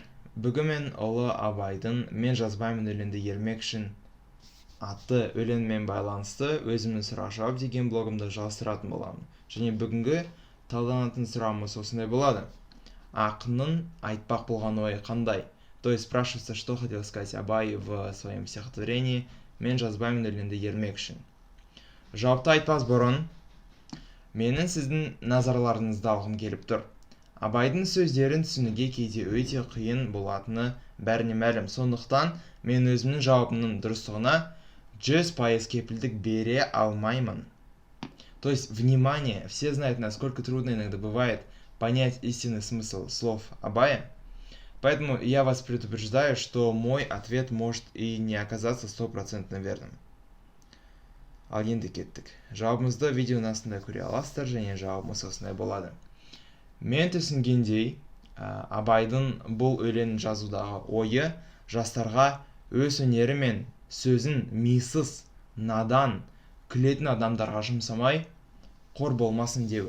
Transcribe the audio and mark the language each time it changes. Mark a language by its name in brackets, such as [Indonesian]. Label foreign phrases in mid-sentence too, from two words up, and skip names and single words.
[Kazakh] Бүгін мен ұлы Абайдың «Мен жазбаймын өлеңді ермек үшін» атты өлеңмен байланысты өзімнің сұрақ жауап деген блогымды жалғастыратын боламын. Және бүгінгі талданатын сұрағымыз осындай болады. Ақынның айтпақ болған ойы қандай? [Russian] То есть спрашивается, что хотел сказать Абай в своем стихотворении «Мен жазбаймын өлеңді ермек үшін». [Kazakh] Жауапты айтпас бұрын менің сіздің назарларыңызды алғым келіп тұр. Абайдың сөздерін түсінуге кейде өте қиын болатыны бәріне мәлім. Сондықтан мен өзімнің жауабымның дұрыстығына 100% кепілдік бере алмаймын. [Russian] То есть, внимание, все знают, насколько трудно иногда бывает понять истинный смысл слов Абая. Поэтому я вас предупреждаю, что мой ответ может и не оказаться 100% верным. [Kazakh] Ал енді кеттік. Жауабымызды видеоның астында көре аласыздар, және жауабымыз осындай болады. Мен түсінгендей, Абайдың бұл өлең жазудағы ойы жастарға өз өнері мен сөзін мисыз, надан, күлетін адамдарға жұмсамай, қор болмасын деуі.